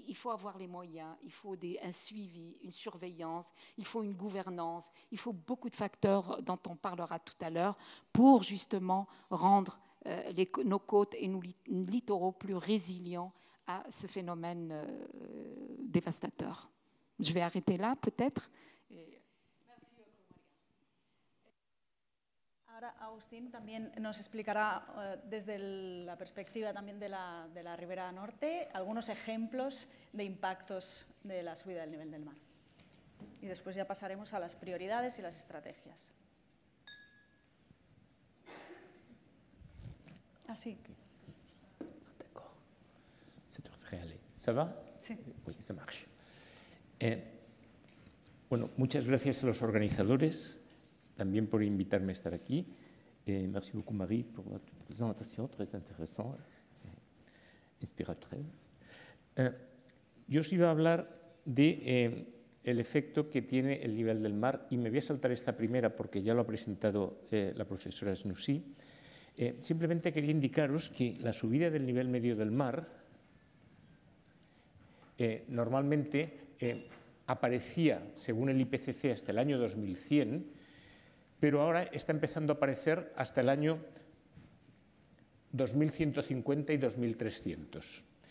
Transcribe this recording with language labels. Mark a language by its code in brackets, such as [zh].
[fr] avoir les moyens, il faut un suivi, une surveillance, il faut une gouvernance, il faut beaucoup de facteurs dont on parlera tout à l'heure pour justement rendre nos côtes et nos littoraux plus résilients à ce phénomène dévastateur. Je vais arrêter là, peut-être. Merci beaucoup, María. [es] Ahora Agustín también nos explicará desde la perspectiva también de la Ribera Norte algunos ejemplos de impactos de la subida del nivel del mar. Y después ya pasaremos a las prioridades y las estrategias. Ah, sí. [fr] D'accord. Ça devrait aller. ¿Ça va? [es] Sí. [fr] Oui, ça marche. [es] Bueno, muchas gracias a los organizadores también por invitarme a estar aquí. [fr] Merci beaucoup, Marie, pour votre présentation, très intéressante, inspiratrice. [es] Yo os iba a hablar de el efecto que tiene el nivel del mar, y me voy a saltar esta primera porque ya lo ha presentado la profesora Snoussi. Simplemente quería indicaros que la subida del nivel medio del mar normalmente aparecía, según el IPCC, hasta el año 2100, pero ahora está empezando a aparecer hasta el año 2150 y 2300.